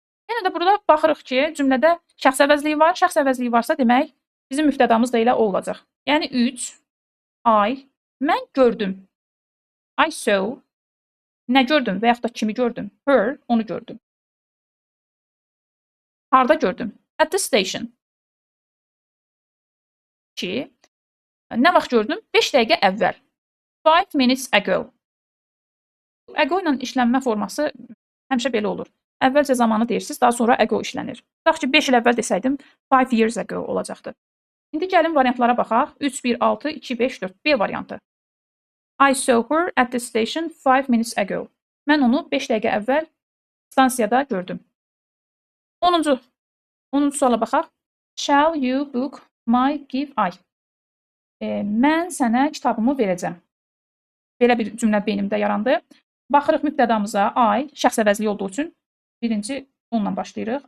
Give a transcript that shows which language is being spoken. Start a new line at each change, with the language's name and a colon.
Azerbaijani: Yəni də burada baxırıq ki, cümlədə şəxs əvəzliyi var. Şəxs əvəzliyi varsa, demək, bizim mübtədamız da elə o olacaq. Yəni 3, I, mən gördüm.
English: I saw,
Azerbaijani: nə gördüm və yaxud da kimi gördüm? Her, onu gördüm. Harda gördüm? At the station. 2, nə vaxt gördüm? 5 dəqiqə əvvəl.
English: 5 minutes ago.
Azerbaijani: Ago ilə işlənmə forması həmişə belə olur. Əvvəlcə zamanı deyirsiniz, daha sonra ago işlənir. Tutaq ki, 5 il əvvəl desəydim,
English: 5 years ago
Azerbaijani: olacaqdı. İndi gəlin variantlara baxaq. 3, 1, 6, 2, 5, 4. B variantı.
English: I saw her at the station 5 minutes ago.
Azerbaijani: Mən onu 5 dəqiqə əvvəl stansiyada gördüm. 10-cu suala baxaq.
English: Shall you book my give I?
Azerbaijani: Mən sənə kitabımı verəcəm. Belə bir cümlə beynimdə yarandı. Baxırıq mübtədamıza I, şəxs əvəzliyi olduğu üçün birinci onunla başlayırıq.